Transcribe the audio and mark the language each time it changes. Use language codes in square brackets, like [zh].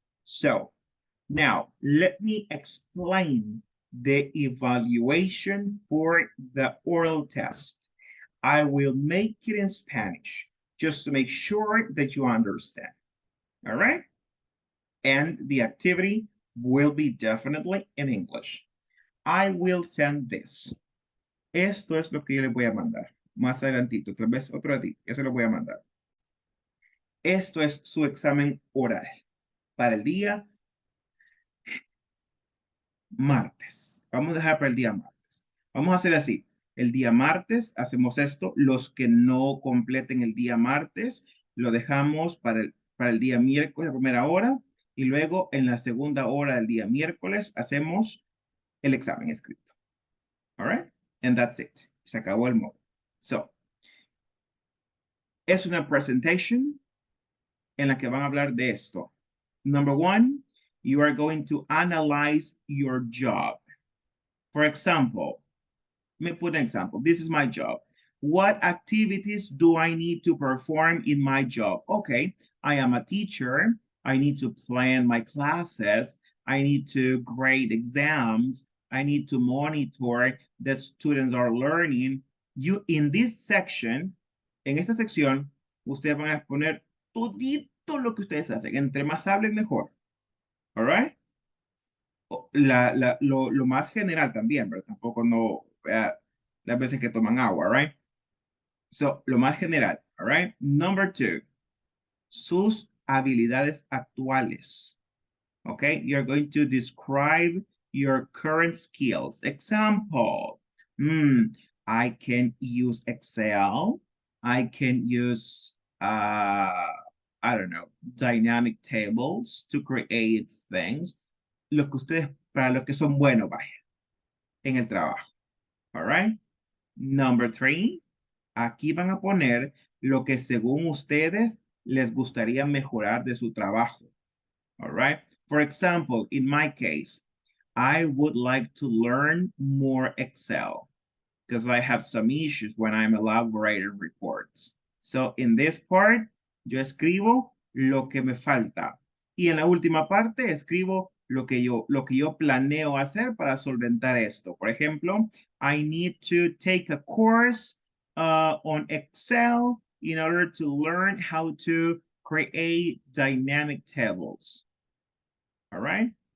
[en] So now let me explain the evaluation for the oral test. I will make it in Spanish just to make sure that you understand. All right. And the activity will be definitely in English. I will send this. [es] Esto es lo que yo les voy a mandar. Más adelantito, tal vez otro día, eso lo voy a mandar. Esto es su examen oral para el día martes. Vamos a dejar para el día martes. Vamos a hacer así. El día martes hacemos esto. Los que no completen el día martes, lo dejamos para el día miércoles a primera hora. Y luego en la segunda hora del día miércoles hacemos el examen escrito. [en] All right? And that's it. [es] Se acabó el módulo. So, es una presentation en la que van a hablar de esto. [en] Number one, you are going to analyze your job. For example, let me put an example. This is my job. What activities do I need to perform in my job? Okay, I am a teacher. I need to plan my classes. I need to grade exams. I need to monitor that students are learning. You, in this section, [es] en esta sección, ustedes van a exponer todito lo que ustedes hacen. Entre más hablen, mejor. [en] All right? [es] Lo más general también, pero tampoco no, las veces que toman agua, right? So, lo más general, [en] all right? Number 2, [es] sus habilidades actuales. [en] Okay, you're going to describe your current skills. Example, I can use Excel. I can use, I don't know, dynamic tables to create things. [es] Lo que ustedes, para los que son buenos, vaya, en el trabajo. All right. Number 3, aquí van a poner lo que según ustedes les gustaría mejorar de su trabajo. [en] All right. For example, in my case, I would like to learn more Excel because I have some issues when I'm elaborating reports. So in this part, [es] yo escribo lo que me falta. Y en la última parte escribo lo que yo planeo hacer para solventar esto. Por ejemplo, [en] I need to take a course on Excel in order to learn how to create dynamic tables. All right.